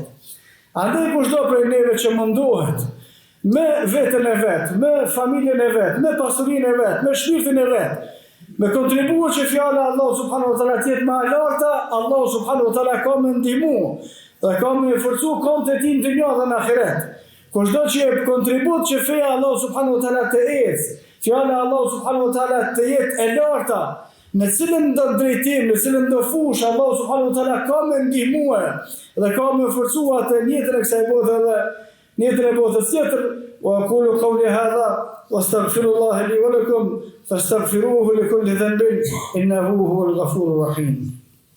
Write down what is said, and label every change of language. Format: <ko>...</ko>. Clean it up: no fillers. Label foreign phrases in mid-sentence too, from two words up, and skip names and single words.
<sq>Andaj kushdo prej neve që mundohet me veten e vet, me familjen e vet, me pasurinë e vet, me shpirtin e vet, me kontribuar që fjala e Allahu</sq> <ar>سبحانه وتعالى</ar> <sq>të jetë më e larta, Allahu</sq> <ar>سبحانه وتعالى</ar> <sq>ka më ndihmu dhe ka më forcu këmbët e tij në dunjë dhe në ahiret. Kushdo që jep kontribut që feja Allahu</sq> <ar>سبحانه وتعالى</ar> <sq>të ecë, fjala e Allahu</sq> <ar>سبحانه وتعالى</ar> <sq>të jetë e larta, në cilën do drejtim, në cilën do fush, Allahu</sq> <ar>سبحانه وتعالى</ar> <sq>ka më ndihmuar dhe ka më forcuar të jetën e kësaj bote dhe</sq> <ar>نيتنا بوثسيتر وأقول قولي هذا واستغفر الله لي ولكم فاستغفروه لكل ذنب إنه هو الغفور الرحيم.</ar>